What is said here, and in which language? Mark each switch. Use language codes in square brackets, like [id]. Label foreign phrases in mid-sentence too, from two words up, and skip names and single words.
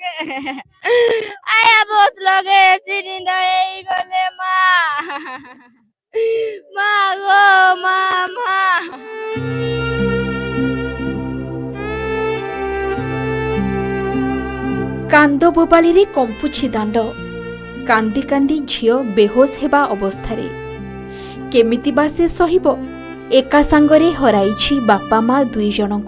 [or] আয়া বস লগে চিনিন্দ এই গলে মা মা গো মা মা କାନ୍ଦ ବୋବାଳିରେ କମ୍ପୁଛି ଦାଣ୍ଡ। କାନ୍ଦି କାନ୍ଦି ଝିଅ ବେହୋସ ହେବା ଅବସ୍ଥାରେ। କେମିତି ବା ସେ ସହିବ? ଏକା ସାଙ୍ଗରେ ହରାଇଛି ବାପା ମା ଦୁଇ ଜଣଙ୍କୁ।